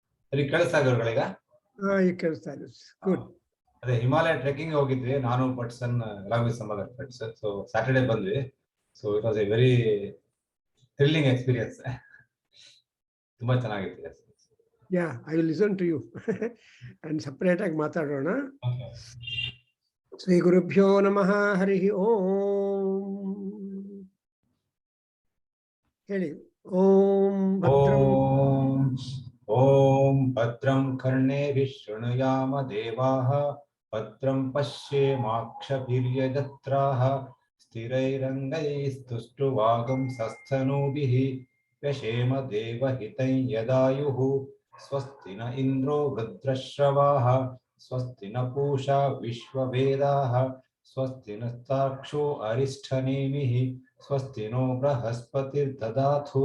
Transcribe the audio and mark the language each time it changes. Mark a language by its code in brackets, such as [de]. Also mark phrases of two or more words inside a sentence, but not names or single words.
[kn] ಕೇಳಿಸ್ತಾ ಇದ್ದವ್ರುಗಳೀಗ? ಈಗ ಕೇಳಿಸ್ತಾ ಇದೆ. ಗುಡ್. ಅದೇ ಹಿಮಾಲಯ ಟ್ರೆಕ್ಕಿಂಗ್ ಹೋಗಿದ್ವಿ ನಾನು, ಪಟ್ಸನ್, [en] along with some other friends. So Saturday ಬಂದ್ವಿ. So it was a very thrilling experience. [kn] ತುಂಬಾ ಚೆನ್ನಾಗಿತ್ತು. [en] Yeah, I will listen to you and separate [kn] ಆಗಿ ಮಾತಾಡೋಣ. [sa] ಶ್ರೀ ಗುರುಭ್ಯೋ ನಮಃ. ಹರಿ ಓಂ. ಹೇಳಿ. ಓಂ ಭದ್ರಂ. ಓಂ ಭದ್ರಂ ಕರ್ಣೇಭಿಃ ಶೃಣುಯಾಮ ದೇವಾಃ, ಭದ್ರಂ ಪಶ್ಯೇಮಾಕ್ಷಭಿರ್ಯಜತ್ರಾಃ, ಸ್ಥಿರೈರಂಗೈಸ್ತುಷ್ಟುವಾಗುಂಸಸ್ತನೂಭಿಃ, ವ್ಯಶೇಮ ದೇವಹಿತಂ ಯದಾಯುಃ. ಸ್ವಸ್ತಿ ನ ಇಂದ್ರೋ ವೃದ್ರಶ್ರವಾಃ, ಸ್ವಸ್ತಿ ನ ಪೂಷಾ ವಿಶ್ವವೇದಾಃ, ಸ್ವಸ್ತಿ ನಸ್ತಾರ್ಕ್ಷ್ಯೋ ಅರಿಷ್ಠನೇಮಿಃ, ಸ್ವಸ್ತಿ ನೋ ಬೃಹಸ್ಪತಿರ್ದದಾತು.